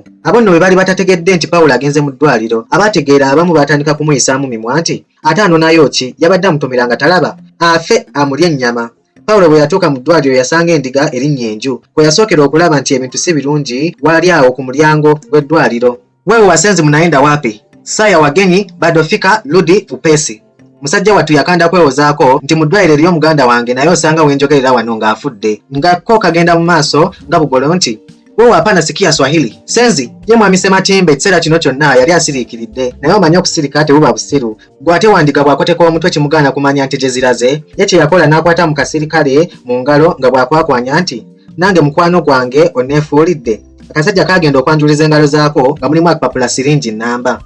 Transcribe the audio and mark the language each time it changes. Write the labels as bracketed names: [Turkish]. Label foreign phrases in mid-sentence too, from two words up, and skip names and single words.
[Ganda] Abo nno bwe baali batategedde nti Pawulo agenze mu ddwaliro, abategeera abamu baatandika kumuyisaamu mimwa nti, ate anonayo ki? Yabadde amutumira nga talaba? Afe amulye ennyama. Pawulo bwe yatuuka mu ddwaliro yasanga endiga erinnya enju. Kwe yasookera okulaba nti ebintu si birungi, wali awo ku mulyango gw'eddwaliro. [Swahili] Wewe wasenzi munaenda wapi? Saa ya wageni bado fika, rudi upesi. [Ganda] Musajja wattu yakanda kwewozaako nti mu ddwaliro eriyo muganda wange naye osanga wenjogerera wano ng'afudde. Ngako kagenda mu maaso nga bugolo nti, [Swahili] wewe hapana sikia Swahili. [Ganda] Senzi, ye mwami Ssematimba ekiseera kino kyonna yali asiriikiridde, naye omanyi okusirika tebuba busiru. Gwe ate wandiga bw'akoteka omutwe kimugaana kumanya nti gye ziraze, ye kye yakola n'akwata mu kasirikale mu ngalo nga bw'akwakwanya nti, nange mukwano gwange onneefuulidde. Akasajja kaagenda okwanjuliza engalo zaako nga mulimu akapapula siringi nnamba.